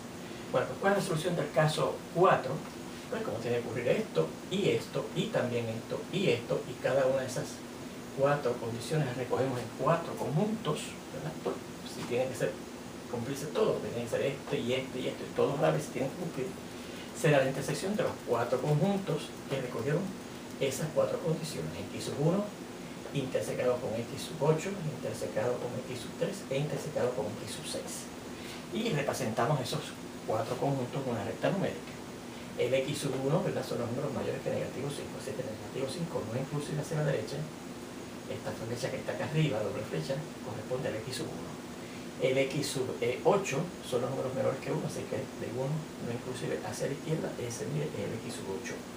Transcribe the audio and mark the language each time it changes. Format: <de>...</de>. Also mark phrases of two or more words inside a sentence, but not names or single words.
<es>Bueno, pues ¿cuál es la solución del caso 4? Pues como tiene que ocurrir esto, y también esto, y cada una de esas 4 condiciones las recogemos en 4 conjuntos, ¿verdad? Pues, si tiene que cumplirse todo, tiene que ser y todos a la vez tienen que cumplir, será la intersección de los 4 conjuntos que recogieron esas 4 condiciones, x sub 1, intersecado con x sub 8, intersecado con x sub 3 e intersecado con x sub 6. Y representamos esos 4 conjuntos con una recta numérica. El x sub 1, ¿verdad? Son los números mayores que negativo 5, así que negativo 5 no es inclusive hacia la derecha. Esta flecha que está acá arriba, doble flecha, corresponde al x sub 1. El x sub 8 son los números menores que 1, así que de 1 no inclusive hacia la izquierda, ese mire es el x sub 8.</es>